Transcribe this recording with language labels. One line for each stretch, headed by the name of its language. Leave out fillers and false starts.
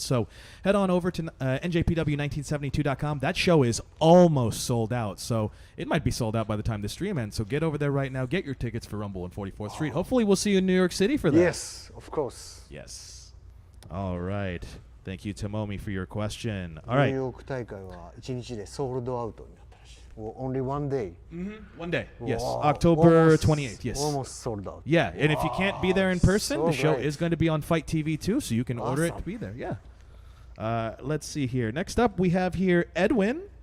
English: So head on over to njpw1972.com. That show is almost sold out, so it might be sold out by the time the stream ends. So get over there right now. Get your tickets for Rumble on 44th Street. Hopefully we'll see you in New York City for that. Yes, of course. Yes. All right. Thank you, Tomomi, for your question.
Japanese: ニ
English: All
Japanese: ュー
English: right.
Japanese: ヨーク大会は1日でソールドアウトになったらしい。
English: Only one day. One day. Yes. Wow. October Almost- 28th. Yes. Almost sold out. Yeah, and if you can't be there in person, so the show great. is going to be on Fight TV too, so you can order it to Awesome. be there. Yeah. Let's see here. Next up, we have here Edwin